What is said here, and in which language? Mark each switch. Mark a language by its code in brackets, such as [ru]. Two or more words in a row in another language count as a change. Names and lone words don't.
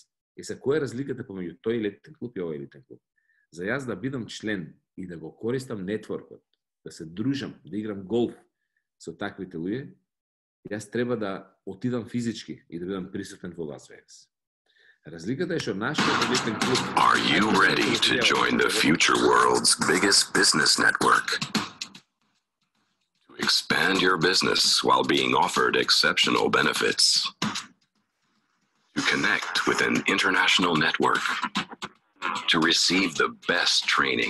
[mk] И се која е разликата помеѓу тој елитен клуб и овој елитен клуб? За јас да бидам член и да го користам нетворкот, да се дружам, да играм голф со таквите луѓе, јас треба да отидам физички и да бидам присутен во Лас Вегас. Разликата е што нашиот елитен клуб... [en] Are you ready to join the future world's biggest business network? To expand your business while being offered exceptional benefits. To connect with an international network. To receive the best training.